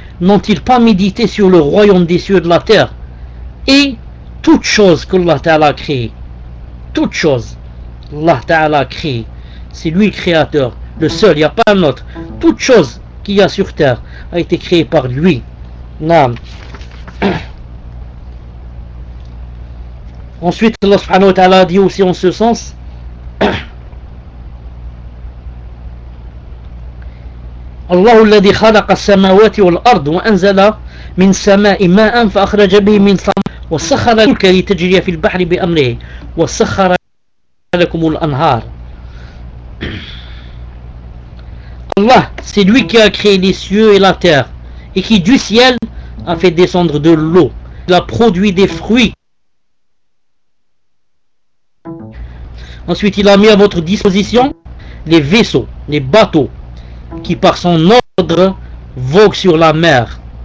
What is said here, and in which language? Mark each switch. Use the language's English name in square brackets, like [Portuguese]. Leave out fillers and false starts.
[French] N'ont-ils pas médité sur le royaume des cieux de la terre et toutes choses que Allah Ta'ala a créées? Toutes choses Allah Ta'ala a créées. C'est lui le créateur, le seul, il n'y a pas un autre. Toutes choses qu'il y a sur terre a été créées par lui. Naam. Ensuite, Allah subhanahu wa ta'ala a dit aussi en ce sens, [Arabic] Allah الذي خلق السماوات والأرض وأنزل من سماء ماء فأخرج به من ثمرات وسخر الفلك لتجري في البحر بأمره وسخر لكم الأنهار. [French] Allah, c'est lui qui a créé les cieux et la terre, et qui du ciel a fait descendre de l'eau. Il a produit des fruits. Ensuite, il a mis à votre disposition les vaisseaux, les bateaux, qui par son ordre voguent sur la mer.